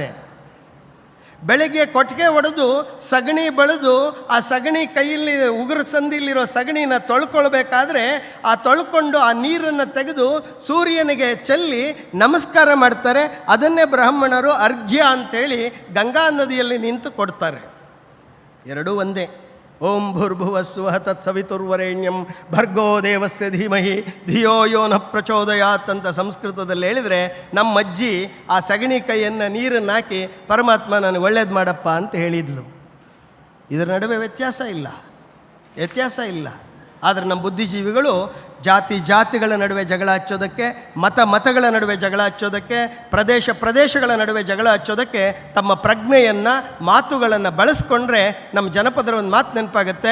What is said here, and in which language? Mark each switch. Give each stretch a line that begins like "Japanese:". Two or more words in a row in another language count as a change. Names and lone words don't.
Kannada: ಬೆಳಗ್ಗೆ ಕೊಟ್ಟಿಗೆ ಹೊಡೆದು ಸಗಣಿ ಬಳಿದು ಆ ಸಗಣಿ ಕೈಯಲ್ಲಿ ಉಗುರು ಸಂದಿಲಿರೋ ಸಗಣಿನ ತೊಳ್ಕೊಳ್ಬೇಕಾದ್ರೆ ಆ ತೊಳ್ಕೊಂಡು ಆ ನೀರನ್ನು ತೆಗೆದು ಸೂರ್ಯನಿಗೆ ಚೆಲ್ಲಿ ನಮಸ್ಕಾರ ಮಾಡ್ತಾರೆ. ಅದನ್ನೇ ಬ್ರಾಹ್ಮಣರು ಅರ್ಘ್ಯ ಅಂಥೇಳಿ ಗಂಗಾ ನದಿಯಲ್ಲಿ ನಿಂತು ಕೊಡ್ತಾರೆ. ಎರಡೂ ಒಂದೇ.
Sanskrit: ಓಂ ಭೂರ್ಭುವಸ್ಸುವಃ ತತ್ಸವಿತುರ್ವರೆಣ್ಯಂ ಭರ್ಗೋ ದೇವಸ್ಯ ಧೀಮಹಿ ಧಿಯೋ ಯೋ ನ ಪ್ರಚೋದಯಾತ್
Kannada: ಅಂತ ಸಂಸ್ಕೃತದಲ್ಲಿ ಹೇಳಿದರೆ, ನಮ್ಮ ಅಜ್ಜಿ ಆ ಸಗಣಿ ಕೈಯನ್ನು ನೀರನ್ನು ಹಾಕಿ ಪರಮಾತ್ಮ ನನಗೆ ಒಳ್ಳೇದು ಮಾಡಪ್ಪ ಅಂತ ಹೇಳಿದ್ಲು. ಇದರ ನಡುವೆ ವ್ಯತ್ಯಾಸ ಇಲ್ಲ. ಆದರೆ ನಮ್ಮ ಬುದ್ಧಿಜೀವಿಗಳು ಜಾತಿಗಳ ನಡುವೆ ಜಗಳ ಹಚ್ಚೋದಕ್ಕೆ, ಮತಗಳ ನಡುವೆ ಜಗಳ ಹಚ್ಚೋದಕ್ಕೆ, ಪ್ರದೇಶಗಳ ನಡುವೆ ಜಗಳ ಹಚ್ಚೋದಕ್ಕೆ ತಮ್ಮ ಪ್ರಜ್ಞೆಯನ್ನು, ಮಾತುಗಳನ್ನು ಬಳಸ್ಕೊಂಡ್ರೆ ನಮ್ಮ ಜನಪದರ ಒಂದು ಮಾತು ನೆನಪಾಗುತ್ತೆ.